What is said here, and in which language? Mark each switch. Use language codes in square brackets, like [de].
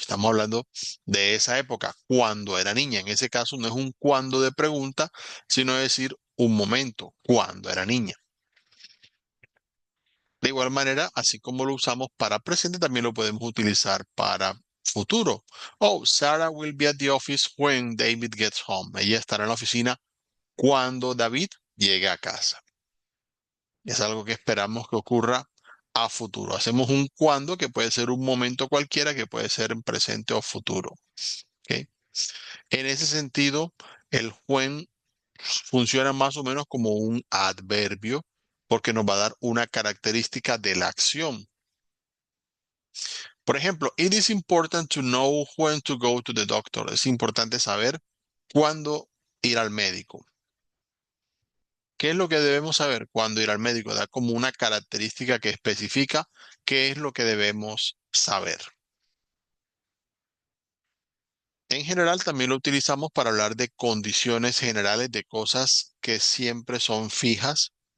[es] Estamos hablando de esa época, cuando era niña. En ese caso no es un cuando de pregunta, sino decir un momento, cuando era niña. De igual manera, así como lo usamos para presente, también lo podemos utilizar para futuro. [en] Oh, Sarah will be at the office when David gets home. [es] Ella estará en la oficina cuando David llegue a casa. Es algo que esperamos que ocurra a futuro. Hacemos un cuando que puede ser un momento cualquiera, que puede ser en presente o futuro. ¿Ok? En ese sentido, el when funciona más o menos como un adverbio porque nos va a dar una característica de la acción. Por ejemplo, [en] it is important to know when to go to the doctor. [es] Es importante saber cuándo ir al médico. ¿Qué es lo que debemos saber cuándo ir al médico? Da como una característica que especifica qué es lo que debemos saber. En general, también lo utilizamos para hablar de condiciones generales de cosas que siempre son fijas.